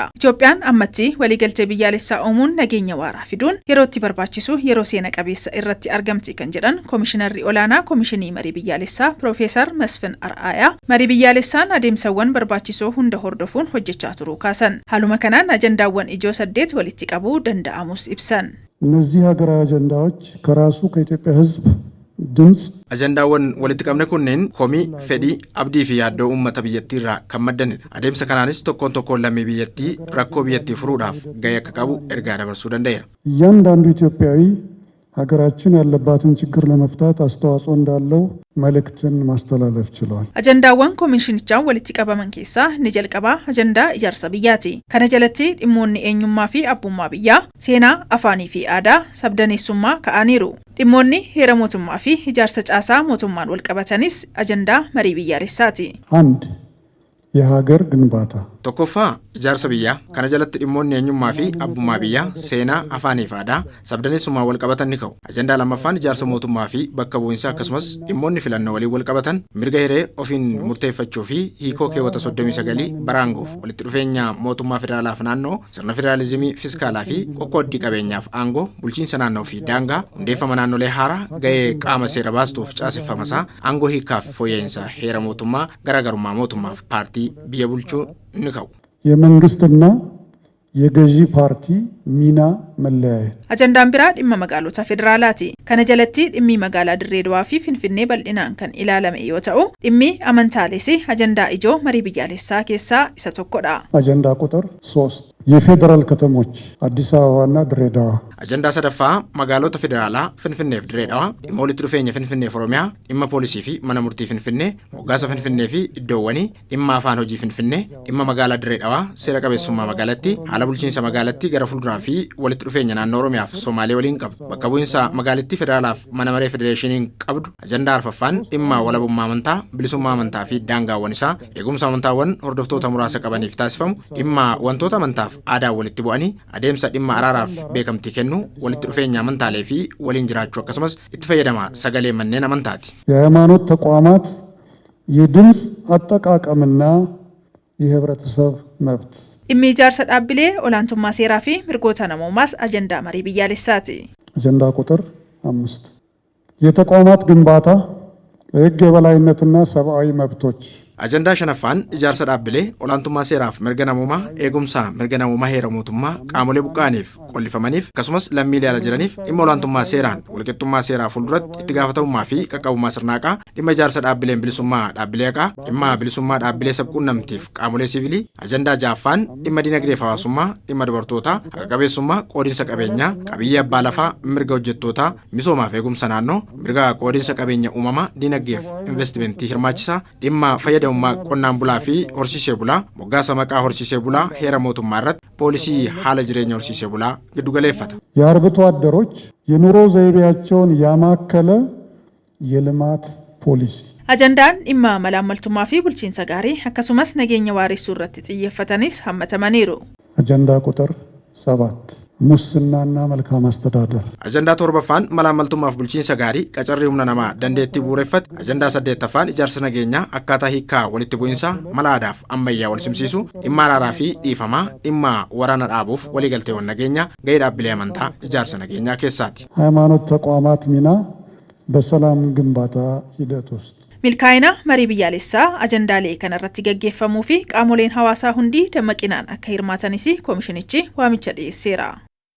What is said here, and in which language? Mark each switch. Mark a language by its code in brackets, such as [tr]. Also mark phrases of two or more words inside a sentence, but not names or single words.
[om] Itoophiyaan ammatti waliigaltee biyyaalessaa uumuun nageenya waaraa fiduun yerootti barbaachisu yeroo seena qabeessa irratti argamti kan jedhan koomishinarri olaanaa koomishinii marii biyyaalessaa Profeesar Masfin Ar'aayaa marii biyyaalessaan adeemsawwan barbaachisoo hunda hordofuun hojjechaa turuu kaasan. Haaluma kanaan ajandaawwan ijoo 8 walitti qabuu danda'amus ibsan. [am] እነዚህ ሀገራዊ አጀንዳዎች ከራሱ ከኢትዮጵያ ሕዝብ ድምጽ [om] ajandaawwan walitti qabne kunneen komii fedhii abdii fi yaaddoo uummata biyyattii irraa kan maddanidha. Adeemsa kanaanis tokkoon lammii biyyattii rakkoo biyyattii furuudhaaf gahee akka qabu ergaa dabarsuu danda'eera. [am] እያንዳንዱ ኢትዮጵያዊ ሀገራችን ያለባትን ችግር ለመፍታት አስተዋጽኦ እንዳለው መልእክትን ማስተላለፍ ችሏል። [om] ajandaawwan koomishinichaan walitti qabaman keessaa ni jalqabaa ajandaa ijaarsa biyyaati. Kana jalatti dhimmoonni eenyummaa fi abbummaa biyyaa, seenaa, afaanii fi aadaa, sabdaneessummaa ka'aniiru. Dhimmoonni heera mootummaa fi ijaarsa caasaa mootummaan wal qabatanis ajandaa marii biyyaalessaati. [am] አንድ የሀገር ግንባታ [om] tokkoffaa ijaarsa biyyaa kana jalatti dhimmoonni eenyummaa fi abbummaa biyyaa, seenaa, afaanii fi aadaa, sabdaneessummaa wal qabatan ni ka'u. Ajandaa lammaffaan ijaarsa mootummaa fi bakka bu'iinsaa akkasumas dhimmoonni filannoo waliin wal qabatan mirga hiree ofiin murteeffachuu fi hiikoo keewwata 39 baraangoof walitti dhufeenya mootummaa federaalaaf naannoo, sirna federaalizimii fiskaalaa fi qoqqooddii qabeenyaaf aangoo, bulchiinsa naannoo fi daangaa, hundeeffama naannolee haaraa, gahee qaama seera baastuuf caaseffamasaa, aangoo hiikaaf fooyya'insa heera mootummaa, garaagarummaa mootummaaf paartii biyya bulchuu ni ka'u. [am] የመንግስትና የገዢ ፓርቲ ሚና መለያየት [om] ajandaan biraa dhimma magaalota federaalaati. Kana jalatti dhimmi magaalaa Dirree Dawaa fi Finfinnee bal'inaan kan ilaalame yoo ta'u, dhimmi amantaalees ajandaa ijoo marii biyyaalessaa keessaa isa tokkodha. [am] አጀንዳ ቁጥር 3 የፌደራል ከተሞች አዲስ አበባና ድሬዳዋ [om] ajandaa sadaffaa magaalota federaalaa Finfinnee fi Dirree Dawaa, dhimma walitti dhufeenya Finfinnee fi Oromiyaa, dhimma poolisii fi mana murtii Finfinnee, moggaasa Finfinnee fi iddoowwanii, dhimma afaan hojii Finfinnee, dhimma magaalaa Dirree Dawaa, seera qabeessummaa magaalattii, haala bulchiinsa magaalattii gara fuulduraa fi walitti dhufeenya naannoo Oromiyaaf Somaalee waliin qabdu, bakka bu'iinsa magaalattii federaalaaf mana maree federeeshiniin qabdu. Ajandaa arfaffaan dhimma walabummaa amantaa, bilisummaa amantaa fi daangaawwan isaa, eegumsa amantaawwan hordoftoota muraasa qabaniif taasifamu, dhimma wantoota amantaaf aadaa walitti bu'anii adeemsa dhimma araaraaf beekamtii kennu, walitti dhufeenya amantaalee fi waliin jiraachuu akkasumas itti fayyadama sagalee manneen amantaati. [am] የሃይማኖት ተቋማት የድምጽ አጠቃቀምና የህብረተሰብ መብት [om] dhimmi ijaarsa dhaabbilee olaantummaa seeraa fi mirgoota namoomaas ajandaa marii biyyaalessaati. [am] አጀንዳ ቁጥር 5 የተቋማት ግንባታ የህግ የበላይነትና ሰብአዊ መብቶች [om] ajandaa shanaffaan ijaarsa dhaabbilee olaantummaa seeraaf mirga namoomaa, eegumsa mirga namoomaa heera mootummaa qaamolee buqqaaniif qollifamaniif akkasumas lammiilee ala jiraniif dhimma olaantummaa seeraan walqixxummaa seeraa fuulduratti itti gaafatamummaa fi qaqqabummaa sirnaaqaa, dhimma ijaarsa dhaabbileen bilisummaa dhaabbilee haqaa, dhimma bilisummaa dhaabbilee sabquunnamtiif qaamolee siviilii. Ajandaa ja'affaan dhimma dinagdee hawaasummaa, dhimma dubartootaa, haqa qabeessummaa, qoodinsa qabeenyaa, qabiyyee abbaa lafaa, mirga hojjettootaa, misoomaaf eegumsa naannoo, mirga qoodinsa qabeenya uumamaa, dinagdeef investimentii hirmaachisaa, dhimma fayyadamummaa qonnaan bulaa fi horsiisee bulaa, moggaasa maqaa horsiisee bulaa heera mootummaa irratti poolisii haala jireenya horsiisee bulaa giddu galeeffata. [am] የአርብቶ አደሮች የኑሮ ዘይቤያቸውን ያማከለ የልማት ፖሊሲ [om] Ajandaan dhimma malaammaltummaa fi bulchiinsa gaarii akkasumas nageenya waaressuu irratti xiyyeeffatanis hammatamaniiru. [am] አጀንዳ ቁጥር 7 ሙስናና መልካም አስተዳደር [om] ajandaa torbaffaan malaammaltummaaf bulchiinsa gaarii qacarrii humna namaa dandeettii bu'uureffate. Ajandaa 8ffaan ijaarsa nageenyaa akkaataa hiikaa walitti bu'iinsaa mala aadaaf ammayyaa wal simsiisu, dhimma araaraa fi dhiifamaa, dhimma waraana dhaabuuf waliigalteewwan nageenyaa, gahee dhaabbilee amantaa ijaarsa nageenyaa keessaati. [am] ሃይማኖት ተቋማት ሚና በሰላም ግንባታ ሂደት ውስጥ [om] milkaa'ina marii biyyaalessaa ajandaalee kanarratti gaggeeffamuu fi qaamoleen hawaasaa hundi dammaqinaan akka hirmaatanis koomishinichi waamicha dhiyeesseera.